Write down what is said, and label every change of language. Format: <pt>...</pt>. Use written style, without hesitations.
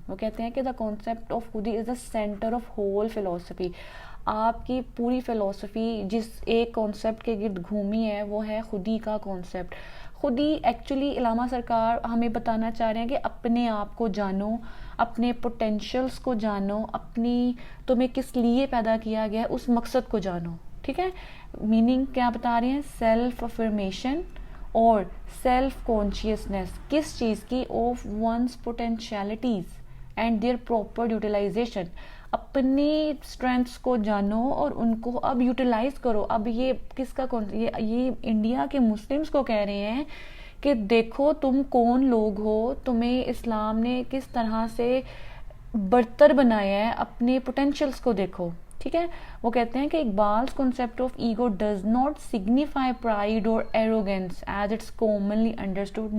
<ur>وہ کہتے ہیں کہ</ur> <en>The concept of khudi is the centre of whole philosophy.</en> <ur>آپ کی پوری فلاسفی جس ایک کانسیپٹ کے گرد گھومی ہے وہ ہے خودی کا کانسیپٹ. خودی ایکچولی علامہ سرکار ہمیں بتانا چاہ رہے ہیں کہ اپنے آپ کو جانو، اپنے پوٹینشیلز کو جانو، اپنی تمہیں کس لیے پیدا کیا گیا ہے اس مقصد کو جانو، ٹھیک ہے. میننگ کیا بتا رہے ہیں؟ سیلف افرمیشن اور سیلف کانشیسنیس. کس چیز کی؟</ur> <en>Of one's potentialities and their proper utilisation.</en> <ur>اپنی اسٹرینتھس کو جانو اور ان کو اب یوٹیلائز کرو. اب یہ کس کا یہ انڈیا کے مسلمس کو کہہ رہے ہیں کہ دیکھو تم کون لوگ ہو، تمہیں اسلام نے کس طرح سے برتر بنایا ہے، اپنے پوٹینشیلس کو دیکھو، ٹھیک ہے. وہ کہتے ہیں کہ</ur> <en>Iqbal's concept of ego does not signify pride or arrogance as it's commonly understood.</en>